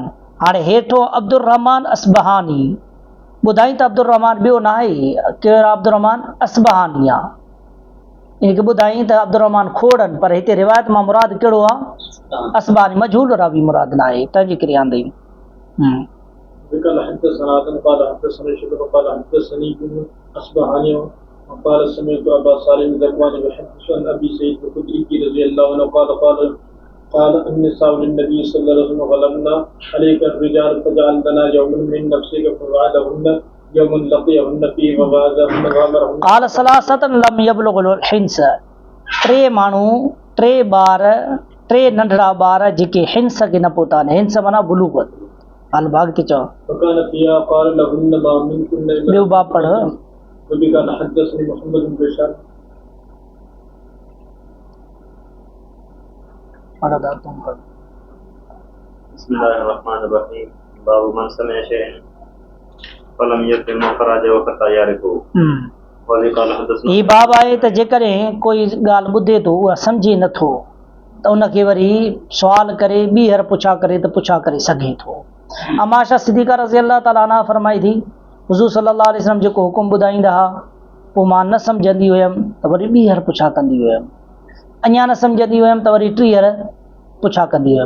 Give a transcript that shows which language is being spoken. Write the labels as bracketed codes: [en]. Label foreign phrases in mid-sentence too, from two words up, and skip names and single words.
[sd] हाणे हेठो अब्दुर्रहमान असबहानी ॿुधाई त अब्दुर्रहमान ॿियो न आहे, कहिड़ो अब्दुर्रहमान असबहानी आहे, इनखे ॿुधाई त अब्दुर्रहमान खोड़न, पर हिते रिवायत मां मुराद कहिड़ो आहे, असबहानी, मजहूल रावी मुराद न आहे, तंहिंजे करे आंदई। [ar] قال حدثنا آدم قال حدثنا شعبة قال حدثني بن أصبهاني وقال سمعت أبا صالح ذكوان يحدث عن أبي سعيد الخدري رضي الله عنه قال النساء للنبي صلى الله عليه وسلم غلبنا عليك الرجال فجعلنا يوما من نفسك فوعدهن يوم لقيهن فيه وغازهن وامرهن قال ثلاثة لم يبلغوا الحنس، [sd] टे माण्हू, टे नंढड़ा ॿार जेके हिंस खे न पहुता आहिनि, हिंस माना बुलूगत, हाल भाग के चओ। [ar] فكان فيها قال لهن ما منكن [sd] ॿियो बाप पढ़। [ar] وبه قال حدثني محمد بن بشار بسم الله الرحمن الرحيم باب من سمع شيئا فلم يفهم فراجع وقت يعرفه وبه قال حدثنا [sd] ही बाब आहे त जेकॾहिं कोई ॻाल्हि ॿुधे थो उहा सम्झे नथो त उनखे वरी सुवाल करे ॿीहर पुछा करे त पुछा करे सघे थो। अमाशा सिद्दीक़ा [ar] رضي الله تعالى عنها [sd] फरमाई थी, हुज़ूर [ar] صلى الله عليه وسلم [sd] जेको हुकुम ॿुधाईंदा हुआ पोइ मां न सम्झंदी हुयमि त वरी ॿीहर पुछा कंदी हुयमि, अञा न सम्झंदी हुयमि त वरी टीहर पुछा कंदी हुयमि।